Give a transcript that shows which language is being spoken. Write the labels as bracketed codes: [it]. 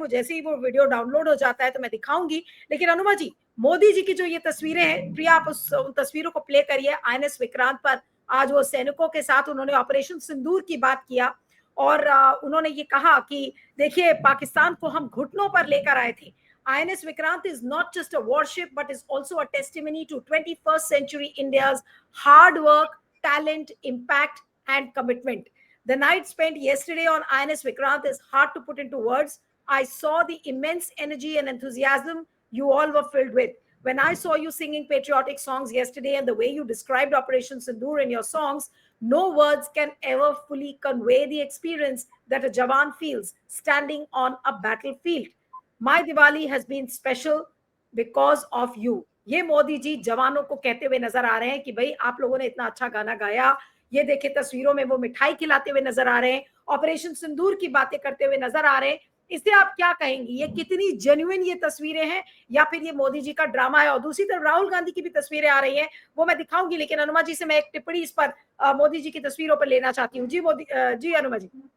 [hi] वो जैसे ही वो वीडियो डाउनलोड हो जाता है तो मैं दिखाऊंगी। लेकिन अनुमा जी, मोदी जी की जो ये तस्वीरें हैं, प्रिया आप उन तस्वीरों को प्ले करिए। आईएनएस विक्रांत पर आज वो सैनिकों के साथ उन्होंने ऑपरेशन सिंदूर की बात किया, और उन्होंने ये कहा कि देखिए, पाकिस्तान को हम घुटनों पर लेकर आए थे। [en] INS Vikrant is not just a warship, but is also a testimony to 21st century India's hard work, talent, impact, and commitment. The night spent yesterday on INS Vikrant is hard to put into words. I saw the immense energy and enthusiasm you all were filled with. When I saw you singing patriotic songs yesterday and the way you described Operation Sindoor in your songs, no words can ever fully convey the experience that a Jawan feels standing on a battlefield. My Diwali has been special because of you. [hi] ये मोदी जी जवानों को कहते हुए नजर आ रहे हैं कि भाई आप लोगों ने इतना अच्छा गाना गाया। ये देखिए तस्वीरों में वो मिठाई खिलाते हुए नजर आ रहे हैं, ऑपरेशन सिंदूर की बातें करते हुए नजर आ रहे हैं। इससे आप क्या कहेंगी, ये कितनी जेन्युइन ये तस्वीरें हैं या फिर ये मोदी जी का ड्रामा है? और दूसरी तरफ राहुल गांधी की भी तस्वीरें आ रही हैं, वो मैं दिखाऊंगी, लेकिन अनुमा जी से मैं एक टिप्पणी इस पर मोदी जी की तस्वीरों पर लेना चाहती हूँ। जी मोदी जी अनुमा जी।